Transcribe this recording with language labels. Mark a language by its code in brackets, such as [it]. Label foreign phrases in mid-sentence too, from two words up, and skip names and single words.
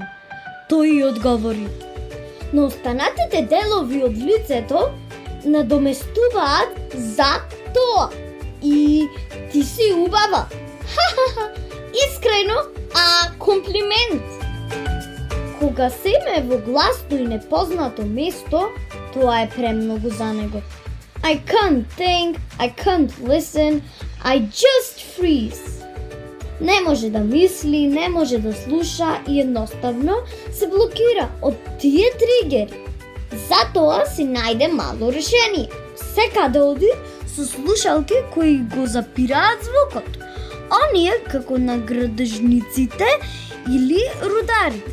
[mk] Тој ја одговори: но останатите делови од лицето надоместуваат за тоа. И ти си убава. Ха-ха-ха, искрено, а комплимент. Кога Сем е во гласно и непознато место, тоа е премногу за него. [en] I can't think, I can't listen, I just freeze. [mk] Не може да мисли, не може да слуша и едноставно се блокира од тие тригери. Затоа си најде мало решение. Секаде оди со слушалки кои го запираат звукот. Оние како на градежниците или рударите.